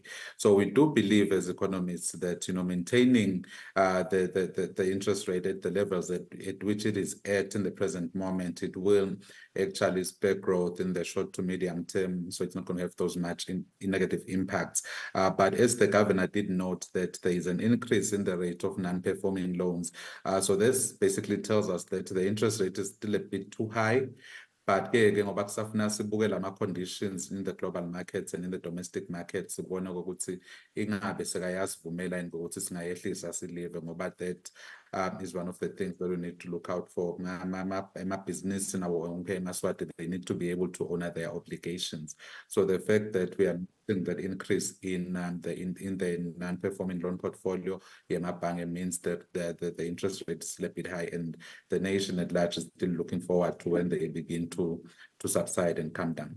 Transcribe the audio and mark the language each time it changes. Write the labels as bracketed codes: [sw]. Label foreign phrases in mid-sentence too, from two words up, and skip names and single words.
[en] So we do believe as economists that maintaining the interest rate at the levels at which it is at in the present moment, it will actually spur growth in the short to medium term. So it's not going to have those much negative impacts. But as the governor did note that there is an increase in the rate of non-performing loans. So this basically tells us that the interest rate is still a bit too high. But [ss] ngoba kusafuna sibuke lama [en] conditions in the global markets and in the domestic markets, [ss] sibona ukuthi ingabe sekayasivumela ngokuthi singayehlisa silive ngoba [en] that is one of the things that we need to look out for. My business in our own Eswatini, they need to be able to honor their obligations. So the fact that we are seeing that increase in the non-performing loan portfolio, means that the interest rate is a bit high, and the nation at large is still looking forward to when they begin to subside and come down.